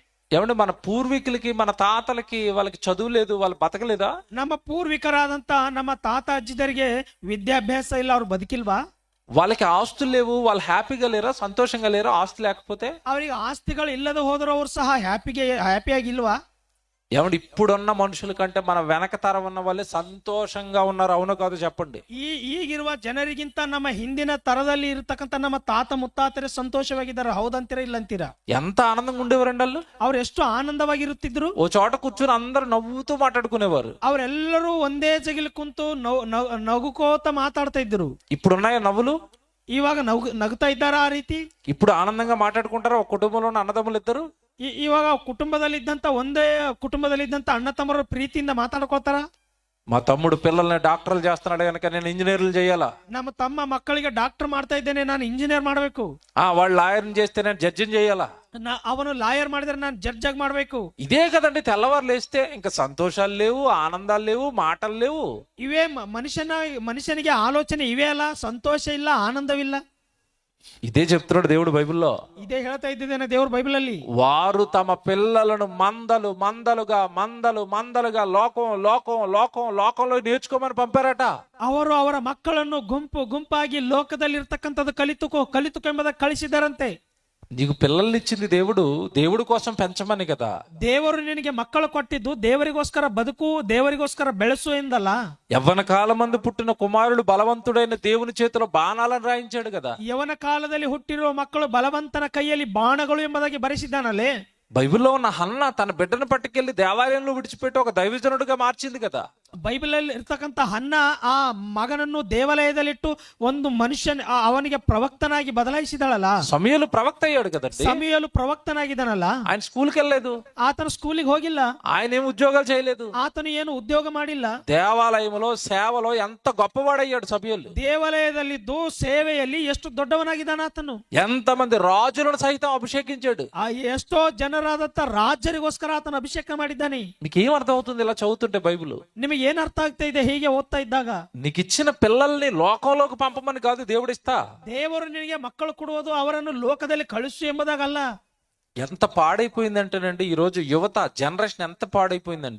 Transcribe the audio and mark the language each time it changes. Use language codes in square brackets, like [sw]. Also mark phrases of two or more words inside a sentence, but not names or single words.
[te] ఏమంటే మన పూర్వీకులకి, మన తాతలకి వాళ్ళకి చదువు లేదు, వాళ్ళు బతకలేదా? [kn] ನಮ್ಮ ಪೂರ್ವಿಕರಾದಂತ ನಮ್ಮ ತಾತ ಅಜ್ಜಿದರಿಗೆ ವಿದ್ಯಾಭ್ಯಾಸ ಇಲ್ಲ, ಅವ್ರು ಬದುಕಿಲ್ವಾ? [te] వాళ్ళకి ఆస్తులు లేవు, వాళ్ళు హ్యాపీగా లేరా, సంతోషంగా లేరా? ఆస్తి లేకపోతే [kn] ಅವರಿಗೆ ಆಸ್ತಿಗಳು ಇಲ್ಲದೆ ಹೋದರೂ ಅವ್ರು ಸಹ ಹ್ಯಾಪಿಯಾಗಿಲ್ವಾ? [te] ఏమంటే ఇప్పుడున్న మనుషుల కంటే మన వెనక తరం ఉన్న వాళ్ళే సంతోషంగా ఉన్నారు, అవునో కాదు చెప్పండి. [kn] ಈಗಿರುವ ಜನರಿಗಿಂತ ನಮ್ಮ ಹಿಂದಿನ ತರದಲ್ಲಿ ಇರತಕ್ಕಂತ ನಮ್ಮ ತಾತ ಮುತ್ತಾತರೇ ಸಂತೋಷವಾಗಿದ್ದಾರೆ, ಹೌದಂತೀರಾ ಇಲ್ಲಂತೀರಾ? [te] ఎంత ఆనందంగా ఉండేవారండి వాళ్ళు. [kn] ಅವ್ರು ಎಷ್ಟು ಆನಂದವಾಗಿರುತ್ತಿದ್ರು. [te] ఓ చోట కూర్చొని అందరూ నవ్వుతూ మాట్లాడుకునేవారు. [kn] ಅವರೆಲ್ಲರೂ ಒಂದೇ ಜಗಿಲಿ ಕುಂತು ನಗುಕೋತ ಮಾತಾಡ್ತಾ ಇದ್ರು. [te] ఇప్పుడున్నాయా నవ్వులు? [kn] ಇವಾಗ ನಗುತ್ತಾ ಇದ್ದಾರಾ ಆ ರೀತಿ? [te] ఇప్పుడు ఆనందంగా మాట్లాడుకుంటారా ఒక కుటుంబంలో ఉన్న అన్నదమ్ములు ఇద్దరు? [kn] ಇವಾಗ ಒಂದೇ ಕುಟುಂಬದಲ್ಲಿದ್ದಂತ ಅಣ್ಣ ತಮ್ಮರು ಪ್ರೀತಿಯಿಂದ ಮಾತಾಡ್ಕೋತಾರ. [te] మా తమ్ముడు పిల్లల్ని డాక్టర్లు చేస్తున్నాడు కనుక నేను ఇంజనీర్లు చేయాలా? [kn] ನಮ್ಮ ತಮ್ಮ ಮಕ್ಕಳಿಗೆ ಡಾಕ್ಟರ್ ಮಾಡ್ತಾ ಇದ್ದೇನೆ, ನಾನು ಇಂಜಿನಿಯರ್ ಮಾಡ್ಬೇಕು. [te] వాళ్ళు లాయర్ని చేస్తే నేను జడ్జిని చేయాలా? [kn] ಅವನು ಲಾಯರ್ ಮಾಡಿದ್ರೆ ನಾನು ಜಡ್ಜ್ ಆಗಿ ಮಾಡ್ಬೇಕು. [te] ఇదే కదండి, తెల్లవారు లేస్తే ఇంకా సంతోషాలు లేవు, ఆనందాలు లేవు, మాటలు లేవు. [kn] ಇವೇ ಮನುಷ್ಯನಿಗೆ ಆಲೋಚನೆ ಇವೇ ಅಲ್ಲ, ಸಂತೋಷ ಇಲ್ಲ, ಆನಂದವಿಲ್ಲ. [te] ఇదే చెప్తున్నాడు దేవుడు బైబిల్లో. [kn] ఇదే ಹೇಳ್ತಾ ಇದ್ದೇನೆ ದೇವ್ರ ಬೈಬಲ್ ಅಲ್ಲಿ. [te] వారు తమ పిల్లలను మందలుగా లోకంలో నేర్చుకోమని పంపారట. [kn] ಅವರು ಅವರ ಮಕ್ಕಳನ್ನು ಗುಂಪಾಗಿ ಲೋಕದಲ್ಲಿ ಇರ್ತಕ್ಕಂಥದ್ದು ಕಲಿತುಕೋ ಎಂಬುದಾಗಿ ಕಳಿಸಿದಾರಂತೆ. [te] నీకు పిల్లల్ని ఇచ్చింది దేవుడి కోసం పెంచమని కదా. [kn] ದೇವರು ನಿನಗೆ ಮಕ್ಕಳು ಕೊಟ್ಟಿದ್ದು ದೇವರಿಗೋಸ್ಕರ ಬದುಕು, ದೇವರಿಗೋಸ್ಕರ ಬೆಳೆಸು ಎಂದಲ್ಲ. [te] యవ్వన కాలమందు పుట్టిన కుమారుడు బలవంతుడైన దేవుని చేతిలో బాణాలను రాయించాడు కదా. [kn] ಯವನ ಕಾಲದಲ್ಲಿ ಹುಟ್ಟಿರುವ ಮಕ್ಕಳು ಬಲವಂತನ ಕೈಯಲ್ಲಿ ಬಾಣಗಳು ಎಂಬುದಾಗಿ ಬರೆಸಿದ್ದಾನಲ್ಲೇ. [te] బైబిల్లో ఉన్న హన్న తన బిడ్డను పట్టుకెళ్లి దేవాలయంలో విడిచిపెట్టి ఒక దైవజనుడిగా మార్చింది కదా. [kn] ಬೈಬಲ್ ಅಲ್ಲಿ ಇರ್ತಕ್ಕಂಥ ಹನ್ನ ಆ ಮಗನನ್ನು ದೇವಾಲಯದಲ್ಲಿಟ್ಟು ಒಂದು ಮನುಷ್ಯನ ಅವನಿಗೆ ಪ್ರವಕ್ತನಾಗಿ ಬದಲಾಯಿಸಿದಳಲ್ಲ. [te] సమయలు ప్రవక్త అయ్యాడు కదండి. [kn] ಸಮಯಲು ಪ್ರವಕ್ತನಾಗಿದ್ದಾನಲ್ಲ. [te] ఆయన స్కూల్కి వెళ్ళలేదు, [kn] ಆತನು ಸ್ಕೂಲಿಗೆ ಹೋಗಿಲ್ಲ, [te] ఆయన ఏం ఉద్యోగాలు చేయలేదు, [kn] ಆತನು ಏನು ಉದ್ಯೋಗ ಮಾಡಿಲ್ಲ. [te] దేవాలయంలో సేవలో ఎంత గొప్పవాడయ్యాడు సమయలు. [kn] ದೇವಾಲಯದಲ್ಲಿದ್ದು ಸೇವೆಯಲ್ಲಿ ಎಷ್ಟು ದೊಡ್ಡವನಾಗಿದ್ದಾನ ಆತನು. [te] ఎంతమంది రాజులను సైతం అభిషేకించాడు. [kn] ಆ ಎಷ್ಟೋ ಜನರಾದಂತ ರಾಜರಿಗೋಸ್ಕರ ಆತನ ಅಭಿಷೇಕ ಮಾಡಿದ್ದಾನೆ. [te] నీకేం అర్థం అవుతుంది ఇలా చదువుతుంటే బైబిల్? [kn] ನಿಮಗೆ ಏನ್ ಅರ್ಥ ಆಗ್ತಾ ಇದೆ ಹೀಗೆ ಓದ್ತಾ ಇದ್ದಾಗ? [te] నీకు ఇచ్చిన పిల్లల్ని లోకంలోకి పంపమని కాదు దేవుడిస్తా. [kn] ದೇವರು ನಿನಗೆ ಮಕ್ಕಳು ಕೊಡುವುದು ಅವರನ್ನು ಲೋಕದಲ್ಲಿ ಕಳಿಸು ಎಂಬುದಾಗಲ್ಲ. [te] ఎంత పాడైపోయిందంటేనండి ఈ రోజు యువత జనరేషన్ ఎంత పాడైపోయిందంటే,